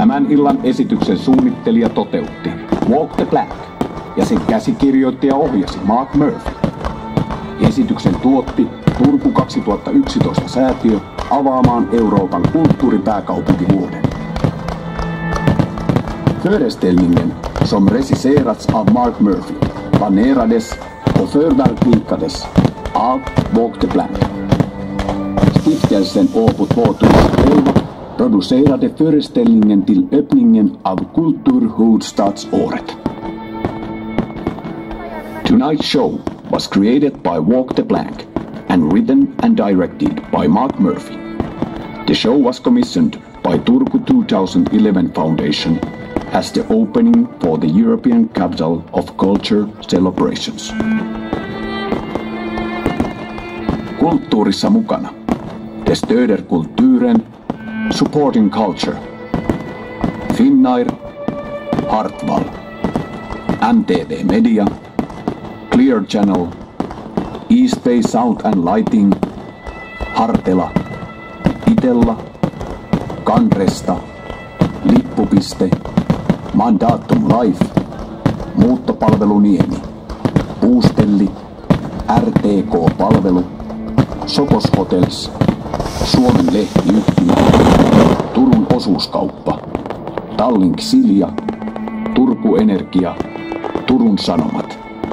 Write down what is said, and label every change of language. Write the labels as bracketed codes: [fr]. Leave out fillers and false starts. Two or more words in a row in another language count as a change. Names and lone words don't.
[fi] illan esityksen suunnittelija toteutti Walk the Plank ja sen käsikirjoitti ja ohjasi Mark Murphy. Esityksen tuotti Turku 2011 säätiö avaamaan Euroopan kulttuuripääkaupunkivuoden. [sv] Föreställningen, som regisserats av Mark Murphy, planerades och förverkligades av Walk the Plank. Stiftelsen Åbo 2011 producerade föreställningen till öppningen av Kulturhuvudstadsåret. [en] Tonight's show was created by Walk the Plank and written and directed by Mark Murphy. The show was commissioned by Turku 2011 Foundation as the opening for the European Capital of Culture celebrations. [fi] Kulttuurissa mukana. [sv] Det stöder kulturen, [en] supporting culture. Finnair, Hartwall, MTV Media, Clear Channel, East Bay Sound and Lighting, Hartela, Itella, Kanresta, Lippupiste, Mandatum Life, Muuttopalvelu Niemi, Puustelli, RTK-palvelu, Sokos Hotels, Suomen lehtiyhtiö, Turun osuuskauppa, Tallink Silja, Turku Energia, Turun Sanomat.